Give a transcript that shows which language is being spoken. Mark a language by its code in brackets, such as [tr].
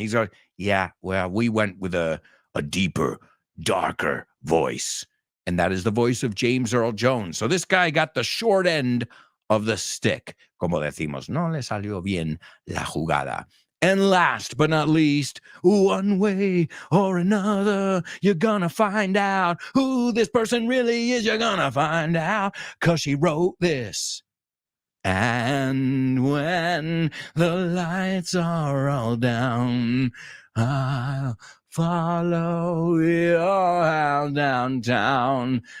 [en] He's like, yeah, well, we went with a deeper, darker voice. And that is the voice of James Earl Jones. So this guy got the short end of the stick. [es] Como decimos, no le salió bien la jugada. [en] And last but not least, one way or another, you're gonna find out who this person really is. You're gonna find out, 'cause she wrote this. And when the lights are all down, I'll follow you all downtown.